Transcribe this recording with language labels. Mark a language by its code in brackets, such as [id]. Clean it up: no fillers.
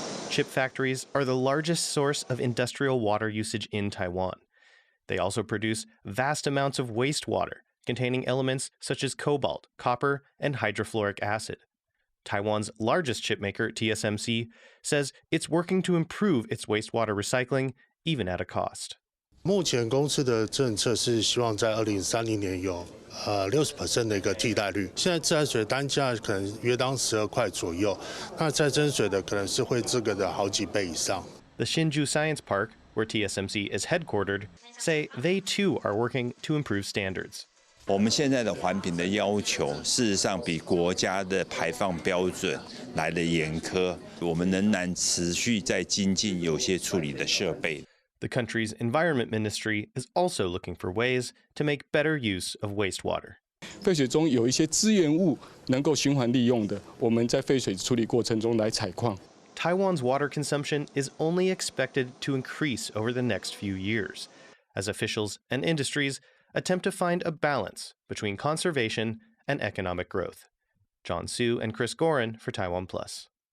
[en] Chip factories are the largest source of industrial water usage in Taiwan. They also produce vast amounts of wastewater containing elements such as cobalt, copper, and hydrofluoric acid. Taiwan's largest chipmaker, TSMC, says it's working to improve its wastewater recycling, even at a cost. [zh] 目前公司的政策是希望在2030年有60% 的一个替代率。现在自来水单价可能约当12块左右，那再生水的可能是会这个的好几倍以上。 [en] The Hsinchu Science Park, where TSMC is headquartered, say they too are working to improve standards. [zh] 我们现在的环评的要求，事实上比国家的排放标准来得严苛。我们仍然持续在精进有些处理的设备。 [en] The country's environment ministry is also looking for ways to make better use of wastewater. [zh] 废水中有一些资源物能够循环利用的，我们在废水处理过程中来采矿。 [en] Taiwan's water consumption is only expected to increase over the next few years, as officials and industries attempt to find a balance between conservation and economic growth. John Su and Chris Gorin for TaiwanPlus.